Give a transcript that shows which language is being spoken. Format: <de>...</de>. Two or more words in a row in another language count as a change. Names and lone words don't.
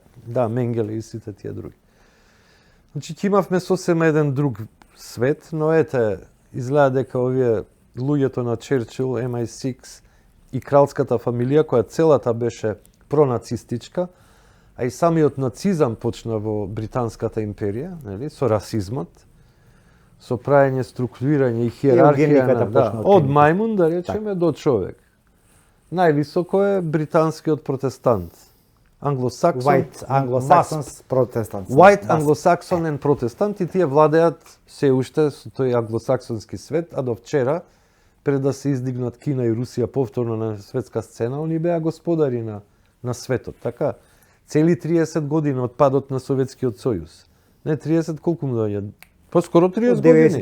<mk>Да, Менгеле и сите тие други. Значи ќе имавме сосема еден друг свет, но ете, изгледа дека овие луѓето на Черчил, MI6 и кралската фамилија, која целата беше пронацистичка, а и самиот нацизам почна во Британската империја, нели, со расизмот, со праење, структурирање и хиерархија од мајмун, да речеме, до човек. Највисоко е британскиот протестант.</mk> <en>White Anglo-Saxons Protestants. White Anglo-Saxon and Protestant,</en> <mk>и тие владеат се уште со тој англосаксонски свет, а до вчера, пред да се издигнат Кина и Русија повторно на светска сцена, они беа господари на светот, така? Цели 30 години од падот на Советскиот сојуз. Не 30, колку му доаѓа? Поскоро 30 години.</mk>